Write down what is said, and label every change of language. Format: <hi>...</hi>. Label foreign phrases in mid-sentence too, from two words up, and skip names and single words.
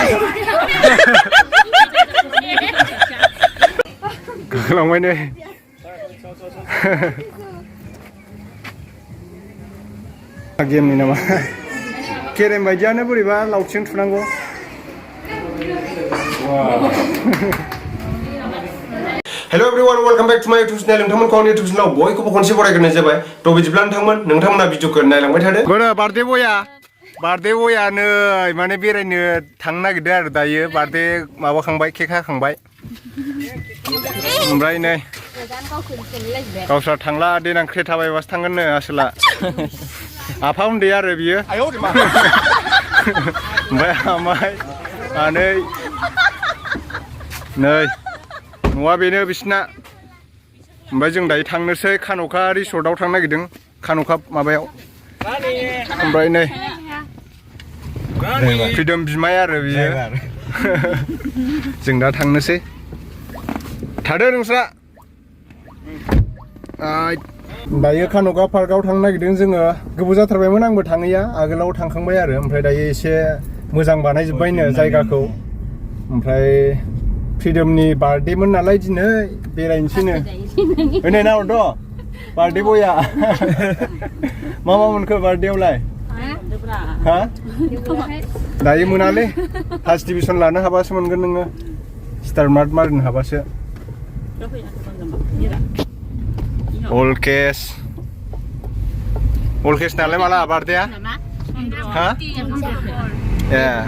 <brx>गालांबाय नै गेमनि नामा केरेम बायदियानो बोरैबा लावथिजों थुनांगौ</brx> <en>Hello everyone welcome back to my YouTube channel</en> <brx>नोंथांमोनखौ आंनि यूट्यूब चैनलाव बयखौबो खनसे बरायग्रोनाय जाबाय थ' बिदिब्ला नोंथांमोना भिडिअखौ नायलांबाय थादो गोरो बार्थडे बया नै माने बेरायनो थांनो नागिरदों आरो दायो बार्थडे माबाखांबाय केक हाखांबाय ओमफ्राय नै गावस्रा थांला देनां क्रेटा बायबासो थांगोन नो आसोला आफा उन्दै आरो बियो ओमफ्राय आमाय आनै नै न'आ बेनो बिसिना ओमफ्राय जों दायो थांनोसै कान'का रिसर्टआव थांनो नागिरदों कान'का माबायाव ओमफ्राय नै फ्रिदम बिमाय आरो बियो जों दा थांनोसै थादो नोंस्रा दायो कान'का पार्कआव थांनो नागिरदों जोङो गोबाव जाथारबायमोन आंबो थाङैया आगोलाव थांखांबाय आरो ओमफ्राय दायो एसे मोजां बानायजोब्बायनो जायगाखौ ओमफ्राय फ्रिदमनि बार्थडेमोन नालाय दिनै बेरायनोसैनो होनै नाहरथ' बार्थडे बया मा मोनखो बार्थडेआवलाय हा दायो मोनालै</brx> <en>first division</en> <brx>लानो हाबासो मोनगोन नोङो</brx> <en>star mark</en> <brx>मारिनो हाबासो अल केस नालाय माला बार्थडेआ हा ए</brx>